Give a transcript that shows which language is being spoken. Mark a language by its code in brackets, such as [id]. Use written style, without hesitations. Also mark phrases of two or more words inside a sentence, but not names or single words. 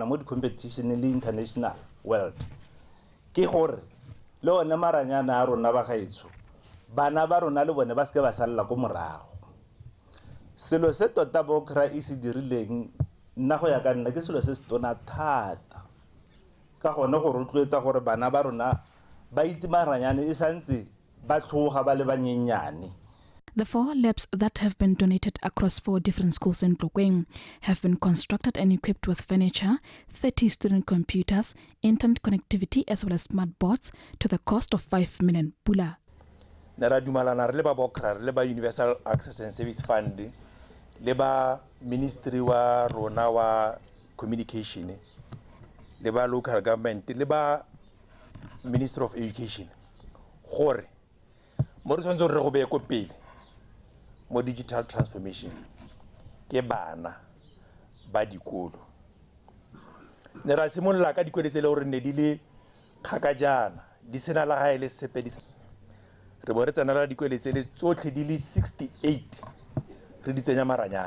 [tn] mo di competition le [en] international world [tn] ke gore le one maranyana a rona ba gaetsho bana ba rona le bone ba se ke ba salla go morago selo se tota bokra e se dirileng nna go ya ka nna ke selo se se tona thata ka gone go rotloetsa gore bana ba rona ba itse maranyane e santse ba tlhoga ba le banyenyane. [en] The 4 labs that have been donated across 4 different schools in Tlokweng have been constructed and equipped with furniture, 30 student computers, internet connectivity as well as smart boards to the cost of 5 million pula. [tn] Nera dumalana re ba bokra le ba Universal Access and Service Fund le ba Ministry wa rona wa Communication le ba [en] local government [tn] le ba Ministry of Education gore mo re tshwanetse re go be ko pele mo [en] digital transformation [tn] ke bana ba dikolo ne ra simolla ka dikwele tse le gore ne di le kgakajana di sena la ga ile sepe di re bo re tsena la dikwele tse le tsotlhe di le 68 re di tsenya maranyane